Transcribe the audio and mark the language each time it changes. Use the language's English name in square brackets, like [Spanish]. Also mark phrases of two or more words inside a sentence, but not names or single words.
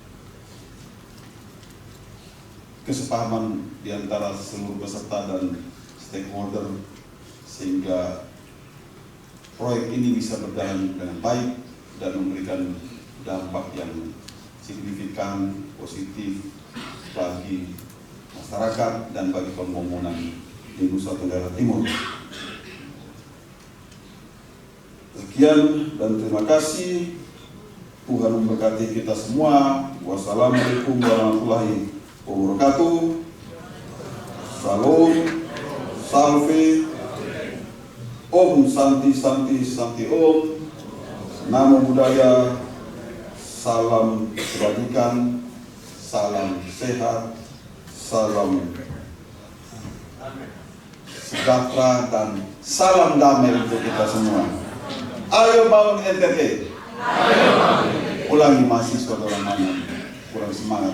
[Indonesian] kesepahaman di antara seluruh peserta dan stakeholder, sehingga proyek ini bisa berjalan dengan baik dan memberikan dampak yang signifikan, positif bagi masyarakat dan bagi pembangunan di Nusa Tenggara Timur. Sekian dan terima kasih. Tuhan memberkati kita semua. [Arabic] والسلام عليكم ورحمة الله وبركاته. [Sanskrit] Salam, salve, ॐ शान्तिः शान्तिः शान्तिः ॐ. [Pali] नमो बुद्धाय. [Indonesian] Salam kebajikan, salam sehat, salam sejahtera, dan salam damai untuk kita semua. Ayo bangun NTT. Ulangi mahasiswa dalam mana kurang semangat.